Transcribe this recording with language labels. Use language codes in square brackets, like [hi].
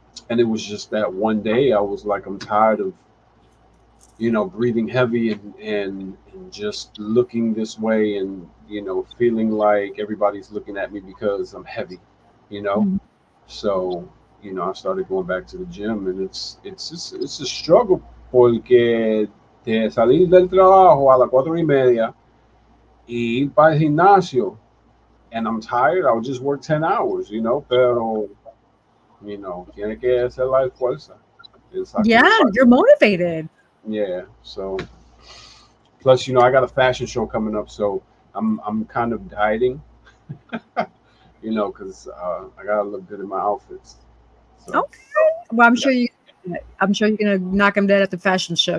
[en] And it was just that one day I was like, I'm tired of breathing heavy and just looking this way, and feeling like everybody's looking at me because I'm heavy, So I started going back to the gym, and it's a struggle [es] porque de salir del trabajo a las 4:30 [en] y ir para el gimnasio, and I'm tired. I'll just work 10 hours, [es] pero tiene que hacer la fuerza. [en] Yeah, you're motivated. Yeah, so plus I got a fashion show coming up, so I'm kind of dieting, because I gotta look good in my outfits. So, okay. Well, I'm sure you're gonna knock them dead at the fashion show.